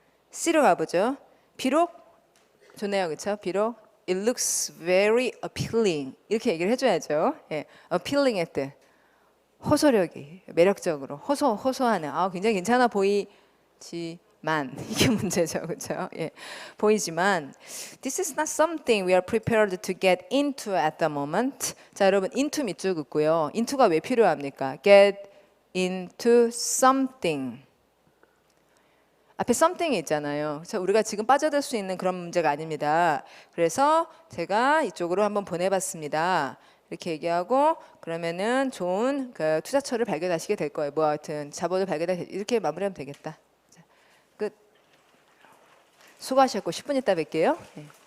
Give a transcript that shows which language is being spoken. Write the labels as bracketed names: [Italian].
[Korean] C로 가보죠. 비록 좋네요, 그렇죠? 비록 [English] it looks very appealing [Korean] 이렇게 얘기를 해줘야죠. 예, appealing의 뜻. 호소력이 매력적으로 호소하는 굉장히 괜찮아 보이지만 이게 문제죠, 그렇죠? 예, 보이지만 [English] this is not something we are prepared to get into at the moment. [Korean] 자, 여러분 into 밑줄 긋고요. into가 왜 필요합니까? [English] get into something. [Korean] 앞에 something이 있잖아요. 그래서 우리가 지금 빠져들 수 있는 그런 문제가 아닙니다. 그래서 제가 이쪽으로 한번 보내봤습니다. 이렇게 얘기하고 그러면은 좋은 그 투자처를 발견하시게 될 거예요. 뭐 하여튼 자본을 이렇게 마무리하면 되겠다. 자, 끝. 수고하셨고 10분 있다 뵐게요. 네.